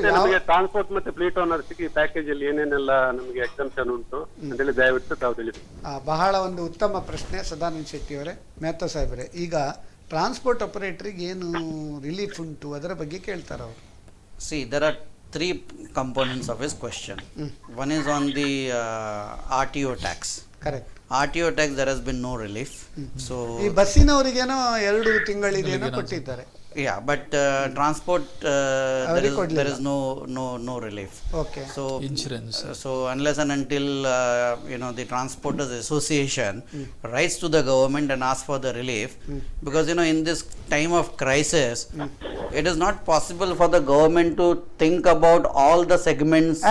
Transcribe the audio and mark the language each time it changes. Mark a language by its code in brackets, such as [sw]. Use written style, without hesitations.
[kn] ನಮಗೆ ಟ್ರಾನ್ಸ್ಪೋರ್ಟ್ ಮತ್ತೆ fleet owners ಈ ಪ್ಯಾಕೇಜ್ ಅಲ್ಲಿ ಏನೇನೆಲ್ಲ ನಮಗೆ ಎಕ್ಸೆಂಪ್ಷನ್ ಉಂಟು ಅಂತೇಳಿ ದಯವಿಟ್ಟು ತಾವು ತಿಳಿಸಿ. ಬಹಳ ಒಂದು ಉತ್ತಮ ಪ್ರಶ್ನೆ ಸದಾನಂದ ಶೆಟ್ಟಿ ಅವರೇ. ಮೆಹ್ತಾ ಸಾಹೇಬ್ರೆ, ಈಗ ಟ್ರಾನ್ಸ್ಪೋರ್ಟ್ ಆಪರೇಟರ್ಗೆ ಏನು ರಿಲೀಫ್ ಉಂಟು ಅದರ ಬಗ್ಗೆ ಕೇಳ್ತಾರೆ ಅವರು. [en] See, there are 3 components of his question. One is on the RTO tax. Correct. RTO tax, there has been no relief. So [kn] ಈ ಬಸ್ಸಿನವರಿಗೇನೋ 2 ತಿಂಗಳಿದೇನೋ ಕೊಟ್ಟಿದ್ದಾರೆ. [en] Yeah, but transport there is no relief. Okay. So insurance. So unless and until the Transporters Association writes to the government and asks for the relief, because in this time of crisis, it is not possible for the government to think about all the segments